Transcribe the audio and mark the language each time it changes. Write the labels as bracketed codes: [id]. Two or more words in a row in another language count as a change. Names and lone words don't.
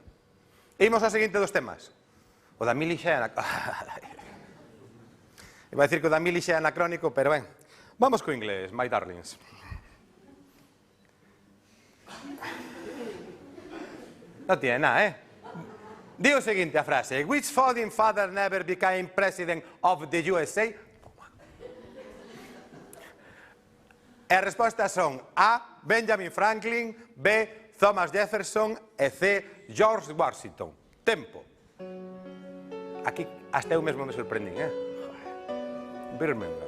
[gl] Imos ao seguinte dos temas. O da mili xa é [es] iba a decir [gl] que o da mili xa é anacrónico, pero ben, vamos co inglés, [en] my darlings. [gl] Non [es] tiene nada, [gl] Di o seguinte a frase: [en] which founding father never became president of the USA? [gl] E as respostas son A. Benjamin Franklin, B. Thomas Jefferson e C. George Washington. Tempo. Aquí hasta eu mesmo me sorprendín, Birmingham.